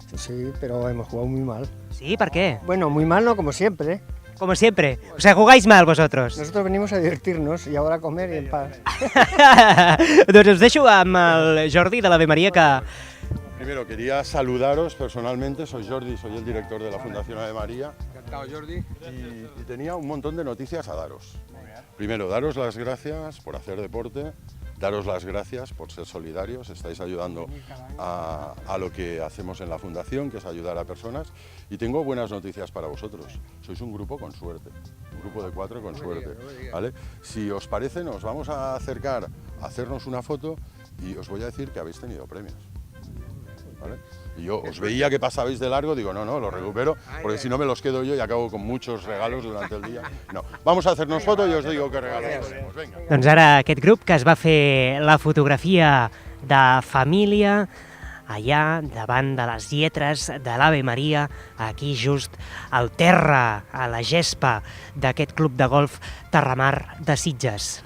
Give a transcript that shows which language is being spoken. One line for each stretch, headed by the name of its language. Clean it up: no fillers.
Spanish: Sí, pero hemos jugado muy mal. ¿Sí? ¿Por qué? Bueno, muy mal no, como siempre. Como siempre. O sea, jugáis mal vosotros. Nosotros venimos a divertirnos y ahora a comer y en paz.
Catalan: Doncs us deixo amb el Jordi de l'Ave Maria que...
Spanish: Primero, quería saludaros personalmente. Soy Jordi, soy el director de la Fundación Ave María. Encantado, Jordi. Y tenía un montón de noticias a daros. Primero, daros las gracias por hacer deporte, daros las gracias por ser solidarios. Estáis ayudando a lo que hacemos en la Fundación, que es ayudar a personas. Y tengo buenas noticias para vosotros. Sois un grupo con suerte, un grupo de 4 con suerte, ¿vale? Si os parece, nos vamos a acercar a hacernos una foto y os voy a decir que habéis tenido premios. ¿Vale? Y yo os veía que pasabais de largo, digo, no, los recupero, porque si no me los quedo yo y acabo con muchos regalos durante el día. No, vamos a hacernos foto y os digo qué regalos tenemos. Venga.
Catalan: Doncs ara aquest grup que es va fer la fotografia de família allà davant de les lletres de l'Ave Maria, aquí just al terra, a la gespa d'aquest club de golf Terramar de Sitges.